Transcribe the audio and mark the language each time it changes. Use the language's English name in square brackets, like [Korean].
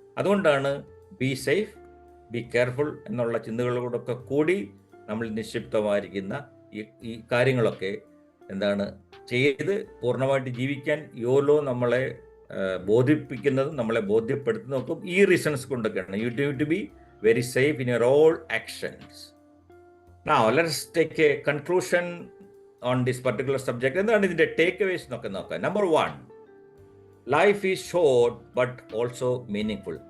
[Malayalam] അതുകൊണ്ടാണ് [English] be safe, be careful [Malayalam] എന്നുള്ള ചിന്തകളോടൊക്കെ കൂടി നമ്മൾ നിക്ഷിപ്തമായിരിക്കുന്ന ഈ കാര്യങ്ങളൊക്കെ ചെയ്ത് പൂർണ്ണമായിട്ട് ജീവിക്കാൻ യോലോ നമ്മളെ ബോധിപ്പിക്കുന്നതും നമ്മളെ ബോധ്യപ്പെടുത്തുന്നതും ഈ reasons കൊണ്ടൊക്കെയാണ്. [English] You need to be very safe in your all actions. Now let's take a conclusion on this particular subject. [Malayalam] എന്താണ് ഇതിന്റെ ടേക്ക് അവേസ് എന്നൊക്കെ നോക്കാം. Number 1, [English] Life is short but also meaningful.